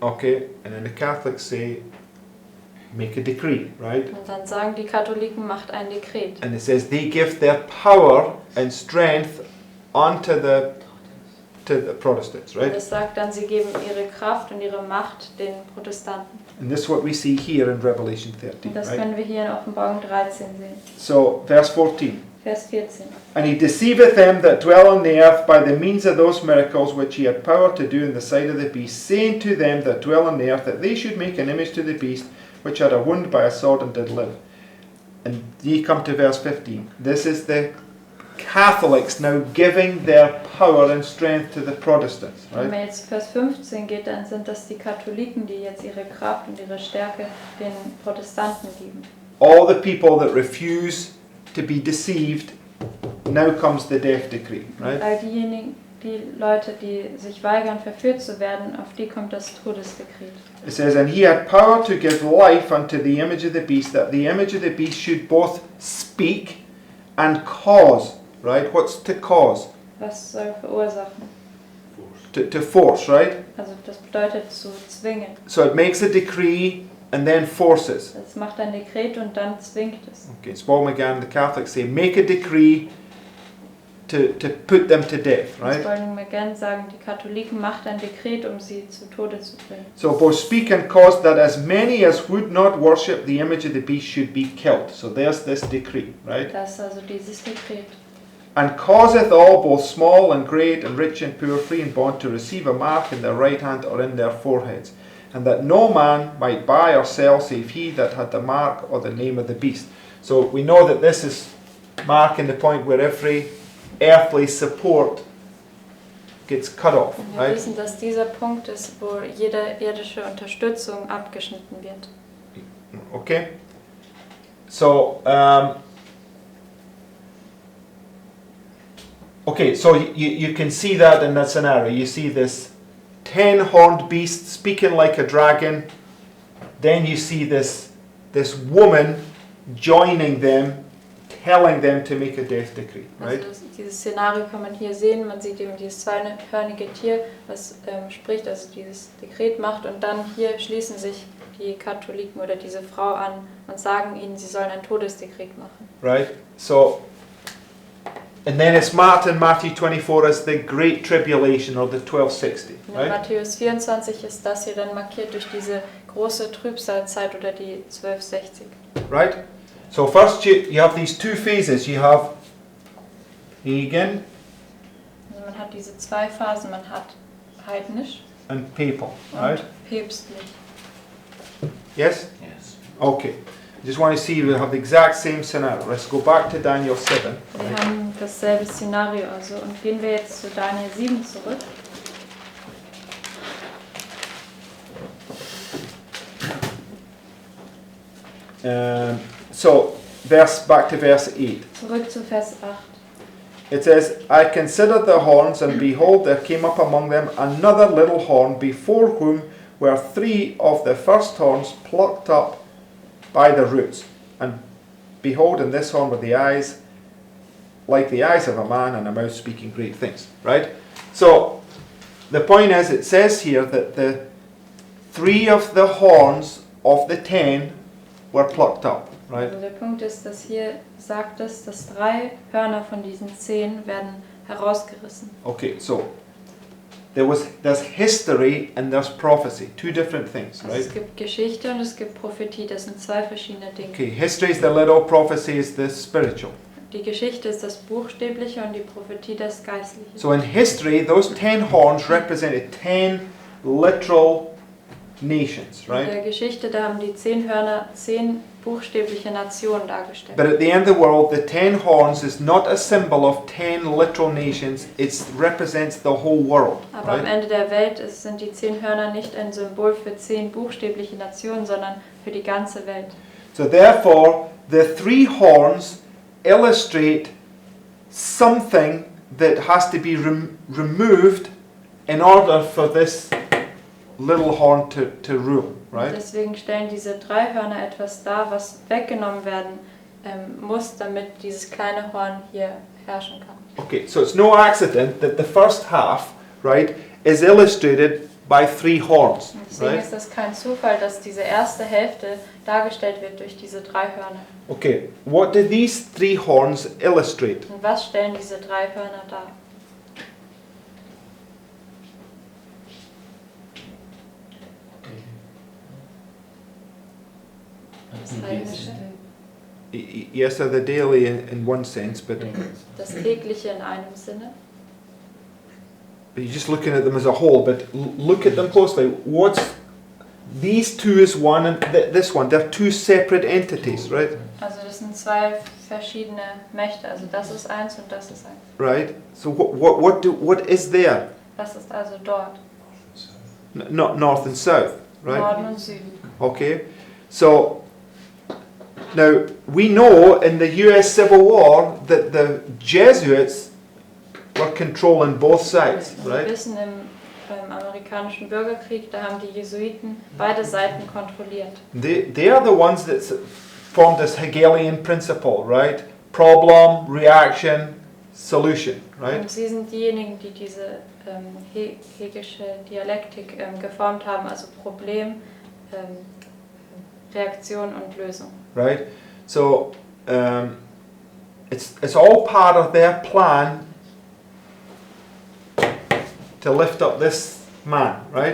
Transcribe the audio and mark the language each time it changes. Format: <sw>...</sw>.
<en>Okay, and then the Catholics say, make a decree, right?</en> <de>Und dann sagen die Katholiken, macht ein Dekret.</de> <en>And it says they give their power and strength unto to the Protestants,</en> <de>Und</de> <en>right?</en> <de>es sagt dann, sie geben ihre Kraft und ihre Macht den Protestanten.</de> <en>And this is what we see here in Revelation 13,</en> <de>Und das</de> <en>right?</en> <de>können wir hier in Offenbarung 13 sehen.</de> <en>So, verse 14.</en> <de>Vers 14.</de> <en>And he deceiveth them that dwell on the earth by the means of those miracles which he had power to do in the sight of the beast, saying to them that dwell on the earth that they should make an image to the beast, which had a wound by a sword and did live. And ye come to verse 15. This is the Catholics now giving their power and strength to the Protestants,</en> <de>Wenn</de> <en>right?</en> <de>man jetzt Vers 15 geht, dann sind das die Katholiken, die jetzt ihre Kraft und ihre Stärke den Protestanten geben.</de> <en>All the people that refuse to be deceived, now comes the death decree, right?</en> <de>All die Leute, die sich weigern, verführt zu werden, auf die kommt das Todesdekret.</de> <en>It says, and he had power to give life unto the image of the beast, that the image of the beast should both speak and cause, right? What's to cause?</en> <de>Was soll verursachen?</de> <en>To force, right?</en> <de>Also das bedeutet zu zwingen.</de> <en>So it makes a decree and then forces.</en> <de>Es macht ein Dekret und dann zwingt es.</de> <en>Okay, Spalding McGann, the Catholics say, make a decree to put them to death, right?</en> <de>Spalding McGann sagen, die Katholiken macht ein Dekret, um sie zu Tode zu bringen.</de> <en>So both speak and cause that as many as would not worship the image of the beast should be killed. So there's this decree, right?</en> <de>Das ist also dieses Dekret.</de> <en>And causeth all, both small and great, and rich and poor, free and bond, to receive a mark in their right hand or in their foreheads, and that no man might buy or sell save he that had the mark or the name of the beast. So we know that this is marking the point where every earthly support gets cut off,</en> <de>Und wir</de> <en>right?</en> <de>wissen, dass dieser Punkt ist, wo jede irdische Unterstützung abgeschnitten wird.</de> <en>Okay? So, okay, so you can see that in that scenario. You see this 10-horned beast speaking like a dragon. Then you see this woman joining them, telling them to make a death decree, right?</en> <de>Also dieses Szenario kann man hier sehen. Man sieht eben dieses zweihörnige Tier, was spricht, also dieses Dekret macht. Und dann hier schließen sich die Katholiken oder diese Frau an und sagen ihnen, sie sollen ein Todesdekret machen.</de> <en>Right? So, and then it's marked in Matthew 24 as the Great Tribulation or the 1260,</en> <de>In</de> <en>right?</en> <de>Matthäus 24 ist das hier dann markiert durch diese große Trübsalzeit oder die 1260.</de> <en>Right? So first you have these two phases. You have pagan</en> <de>Also man hat diese zwei Phasen, man hat heidnisch</de> <en>and papal,</en> <de>und</de> <en>right?</en> <de>päpstlich.</de> <en>Yes? Yes. Okay. Just want to see we have the exact same scenario. Let's go back to Daniel 7.</en> <de>Wir haben dasselbe Szenario also und gehen wir jetzt zu Daniel 7 zurück.</de> <en>So, back to verse 8.</en> <de>Zurück zu Vers 8.</de> <en>It says, I considered the horns, and behold, there came up among them another little horn, before whom were 3 of the first horns plucked up by the roots. And behold, in this horn were the eyes like the eyes of a man, and a mouth speaking great things. Right? So, the point is, it says here that the 3 of the horns of the 10 were plucked up. Right?</en> <de>Also der Punkt ist, dass hier sagt es, dass 3 Hörner von diesen 10 werden herausgerissen.</de> <en>Okay, so there's history and there's prophecy, two different things,</en> <de>Also</de> <en>right?</en> <de>es gibt Geschichte und es gibt Prophetie, das sind zwei verschiedene Dinge.</de> <en>Okay, history is the literal, prophecy is the spiritual.</en> <de>Die Geschichte ist das Buchstäbliche und die Prophetie das Geistliche.</de> <en>So in history, those 10 horns represented 10 literal nations,</en> <de>In</de> <en>right?</en> <de>der Geschichte, da haben die 10 Hörner 10 buchstäbliche Nationen dargestellt.</de> <en>But at the end of the world, the 10 horns is not a symbol of 10 literal nations, it represents the whole world,</en> <de>Aber am</de> <en>right?</en> <de>Ende der Welt sind die 10 Hörner nicht ein Symbol für 10 buchstäbliche Nationen, sondern für die ganze Welt.</de> <en>So therefore, the 3 horns illustrate something that has to be removed in order for this little horn to rule, right?</en> <de>Deswegen stellen diese 3 Hörner etwas dar, was weggenommen werden muss, damit dieses kleine Horn hier herrschen kann.</de> <en>Okay, so it's no accident that the first half, right, is illustrated by 3 horns,</en> <de>Und deswegen</de> <en>right?</en> <de>ist das kein Zufall, dass diese erste Hälfte dargestellt wird durch diese 3 Hörner.</de> <en>Okay, what do these 3 horns illustrate?</en> <de>Und was stellen diese 3 Hörner dar? Das Heidnische,</de> <en>Yes, so the daily in one sense, but</en> <de>das Tägliche in einem Sinne.</de> <en>you're just looking at them as a whole. But look at them closely. What's these 2 is one, and this one. They're 2 separate entities, right?</en> <de>Also das sind 2 verschiedene Mächte. Also das ist eins und das ist eins.</de> <en>Right. So what is there?</en> <de>Was ist also dort?</de> <en>Not north and south, right?</en> <de>Norden und Süden.</de> <en>Okay. So now we know in the U.S. Civil War that the Jesuits were controlling both sides,</en> <de>Wir</de> <en>right?</en> <de>wissen, im amerikanischen Bürgerkrieg, da haben die Jesuiten beide Seiten kontrolliert.</de> <en>They are the ones that formed this Hegelian principle, right? Problem, reaction, solution, right?</en> <de>Und sie sind diejenigen, die diese hegelische Dialektik geformt haben, also Problem, Reaktion und Lösung.</de> <en>Right? So it's all part of their plan to lift up this man, right?</en>